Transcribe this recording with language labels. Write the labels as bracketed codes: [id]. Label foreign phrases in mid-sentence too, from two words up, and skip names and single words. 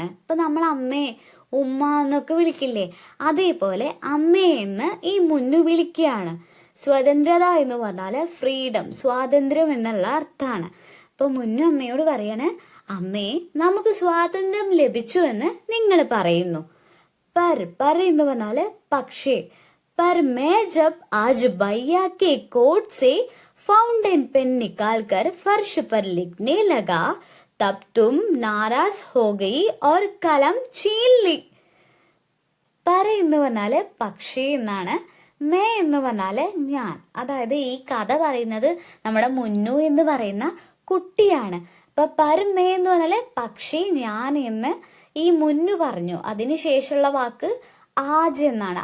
[ml] ഇപ്പൊ നമ്മൾ അമ്മയെ ഉമ്മ എന്നൊക്കെ വിളിക്കില്ലേ, അതേപോലെ അമ്മയെന്ന് ഈ മുന്നു വിളിക്കുകയാണ്. സ്വതന്ത്രത എന്ന് പറഞ്ഞാല് ഫ്രീഡം, സ്വാതന്ത്ര്യം എന്നുള്ള അർത്ഥമാണ്. അപ്പൊ മുന്നു അമ്മയോട് പറയാണ്, അമ്മേ നമുക്ക് സ്വാതന്ത്ര്യം ലഭിച്ചു എന്ന് നിങ്ങൾ പറയുന്നു. പർ എന്ന് പറഞ്ഞാല് പക്ഷേ. [hi] पर मैं जब आज भैया के कोट से फाउंटेन पेन निकाल कर फर्श पर लिखने लगा तब तुम नाराज हो गई और कलम छीन ली. [ml] पर എന്ന് പറഞ്ഞാല് പക്ഷേ എന്നാണ്. മേ എന്ന് പറഞ്ഞാല് ഞാൻ. അതായത് ഈ കഥ പറയുന്നത് നമ്മുടെ മുന്നു എന്ന് പറയുന്ന കുട്ടിയാണ്. അപ്പൊ [hi] पर मैं [ml] എന്ന് പറഞ്ഞാല് പക്ഷേ ഞാൻ എന്ന് ഈ മുന്നു പറഞ്ഞു. അതിനുശേഷമുള്ള വാക്ക് ആജ് എന്നാണ്.